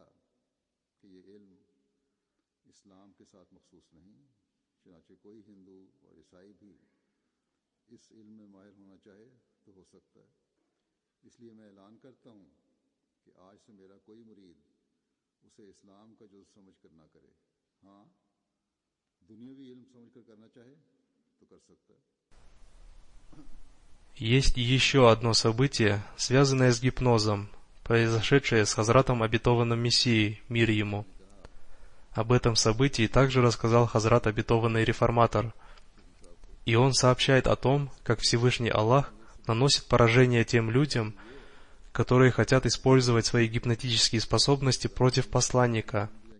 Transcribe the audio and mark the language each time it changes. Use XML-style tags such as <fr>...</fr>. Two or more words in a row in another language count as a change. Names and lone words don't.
<ur>کہ یہ علم اسلام کے ساتھ مخصوص نہیں، چنانچہ کوئی ہندو اور عیسائی بھی اس علم میں ماہر ہونا چاہے تو ہو سکتا ہے. اس لیے میں اعلان کرتا ہوں کہ آج سے میرا کوئی مرید اسے اسلام کا جز سمجھ کر نہ کرے. ہاں، دنیاوی علم سمجھ کر کرنا چاہے تو کر سکتا ہے.</ur> <ru>Есть еще одно событие, связанное с гипнозом, произошедшее с Хазратом Обетованным Мессией, мир ему. Об этом событии также рассказал Хазрат Обетованный Реформатор. И он сообщает о том, как Всевышний Аллах наносит поражение тем людям, которые хотят использовать свои гипнотические способности против посланника.</ru>